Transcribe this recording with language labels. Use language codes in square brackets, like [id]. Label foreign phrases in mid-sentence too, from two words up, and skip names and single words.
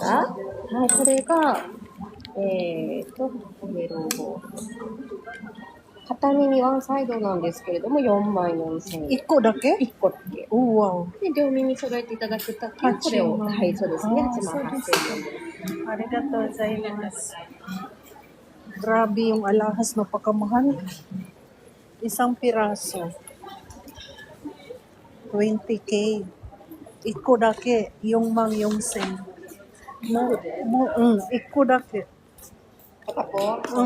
[ja] か？はい、これが、上ロゴ。片耳ワンサイドなんですけれども、44,000円。 1個だけ? 1個だけ。 [en] Oh, wow. [ja] で、両耳揃えていただくときは、これを、はい、そうですね、88,000円です。ありがとうございます. [tl] Grabe yung alahas, napakamahal. Isang piraso. 20K. [ja] 1個だけ, [tl] yung mang yung sen. [ja] 1個だけ. [tl] Ako?